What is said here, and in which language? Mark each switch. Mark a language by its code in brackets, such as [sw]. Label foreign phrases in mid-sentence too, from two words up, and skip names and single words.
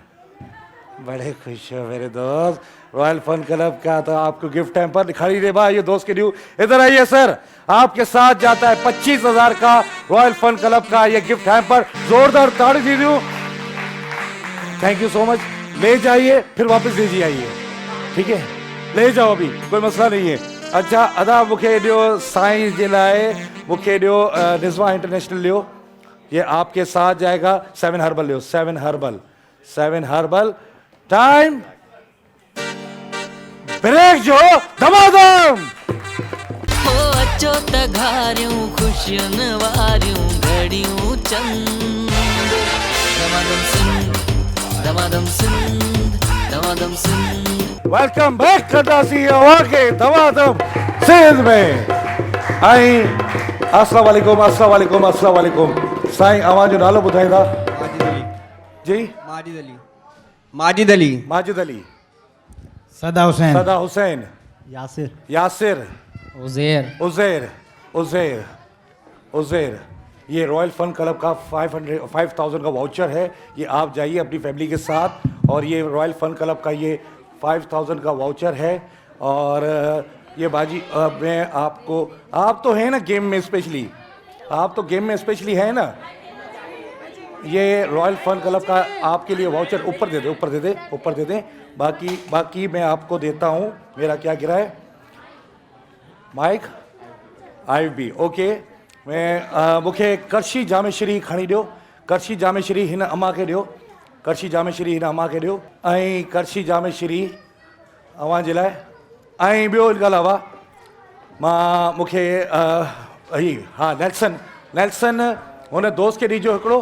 [hi] बड़े खुश हो मेरे दोस्त, रॉयल फन क्लब का तो आपको [en] gift hamper [hi] खड़ी रे भाई, ये दोस्त के ड्यू। इधर आइए सर, आपके साथ जाता है 25,000 का रॉयल फन क्लब का ये [en] gift hamper. [hi] जोरदार ताड़ी दी दूं। [en] thank you so much. [hi] ले जाइए फिर वापस दीजिए आइए, ठीक है? ले जाओ, अभी कोई मसला नहीं है। [sd] अच्छा अदा मुखे ॾियो साईं जे लाइ, मुखे ॾियो निज़वा इंटरनेशनल ॾियो, [hi] ये आपके साथ जाएगा। [sd] 7 हर्बल ॾियो, 7 हर्बल, 7 हर्बल। [en] time break [sd] जो धमाधम। हो अचो त घारियूं ख़ुशियुनि वारियूं घड़ियूं चंद। दमादम सिंध, दमादम सिंध, दमादम सिंध। वेलकम बैक कंदासीं आवाज़ धमाधम सिंध में। [ar] आई السلام عليكم, السلام عليكم, السلام عليكم. [sd] साईं अवां जो नालो ॿुधाईंदा? माजिद अली। जी माजिद अली। माजिद अली। माजिद अली। सदा हुसैन। सदा हुसैन। यासिर। यासिर। उज़ैर। उज़ैर। उज़ैर। उज़ैर। [hi] ये रॉयल फन क्लब का 5,000 का वाउचर है, ये आप जाइए अपनी फैमिली के साथ। और ये रॉयल फन क्लब का ये 5,000 का वाउचर है। और ये बाजी मैं आपको, आप तो हैं ना गेम में स्पेशली, आप तो गेम में स्पेशली है ना, ये रॉयल फन क्लब का आपके लिए वाउचर ऊपर दे दे, ऊपर दे दे, ऊपर दे दे। बाकी मैं आपको देता हूँ। मेरा क्या गिरा है? [en] mic IB OK. [sd] मैं मुखे करशी जामेश्री खणी ॾियो, करशी जामेश्री हिन अम्मा खे ॾियो, करशी जामेश्री हिन अम्मा खे ॾियो। ऐं करशी जामेश्री अव्हां जे लाइ। ऐं ॿियो इन खां अलावा मां मूंखे हीअ हा नेल्सन, नेल्सन हुन दोस्त खे ॾिजो हिकिड़ो।